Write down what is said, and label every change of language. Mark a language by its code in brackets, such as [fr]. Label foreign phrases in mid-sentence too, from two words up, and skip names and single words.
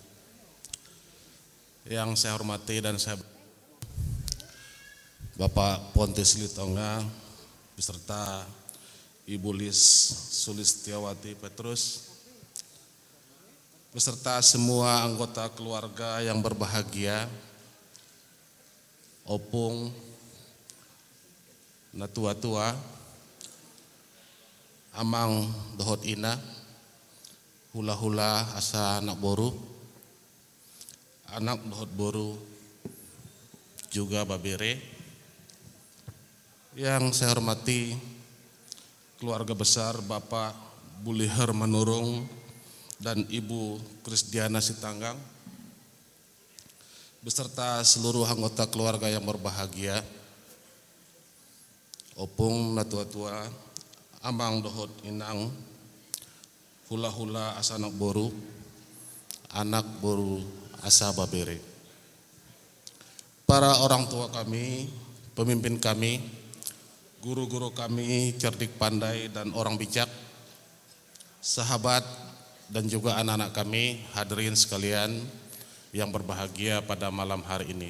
[id] Yang saya hormati dan saya Bapak Pontius Silitonga beserta Ibu Lis Sulistiawati Petrus beserta semua anggota keluarga yang berbahagia, [bbc] opung, natua-tua, amang dohot ina, hula-hula asa anak boru, anak dohot boru, [id] juga babere. Yang saya hormati keluarga besar Bapak Buliher Manurung dan Ibu Krisdiana Sitanggang beserta seluruh anggota keluarga yang berbahagia, [bbc] opung natua-tua, amang dohot inang, hula-hula asa anak boru, anak boru asa babere. [id] Para orang tua kami, pemimpin kami, guru-guru kami cerdik pandai dan orang bijak, sahabat dan juga anak-anak kami, hadirin sekalian yang berbahagia pada malam hari ini.